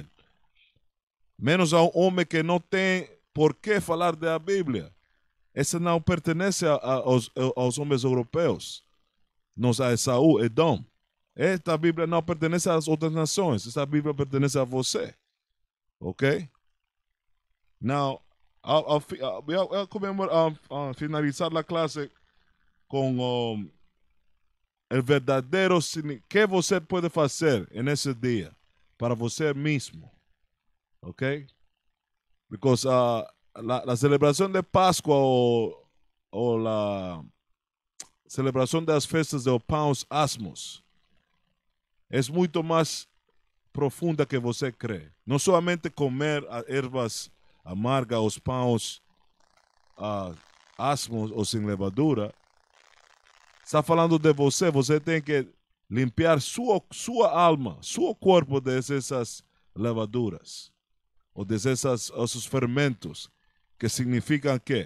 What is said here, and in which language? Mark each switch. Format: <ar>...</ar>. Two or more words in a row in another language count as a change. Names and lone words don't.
<pt>Menos a um homem que não tem por que falar da Bíblia. Essa não pertence aos homens europeus. Nós a Esaú, Edom. Esta Bíblia não pertence às outras nações. Esta Bíblia pertence a você. Ok?</pt> <en>Now, I'll</en> <pt>finalizar a classe com o verdadeiro que você pode fazer nesse dia para você mesmo. Ok?</pt> <es>Because la celebración de Pascua o la celebración de las fiestas de Paus Asmos es mucho más profunda que você cree. No solamente comer</es> <pt>ervas amargas, os pães asmos ou sem levadura. Está falando de você. Você tem que limpar sua alma, seu corpo dessas levaduras. Ou desses fermentos, que significam que?</pt>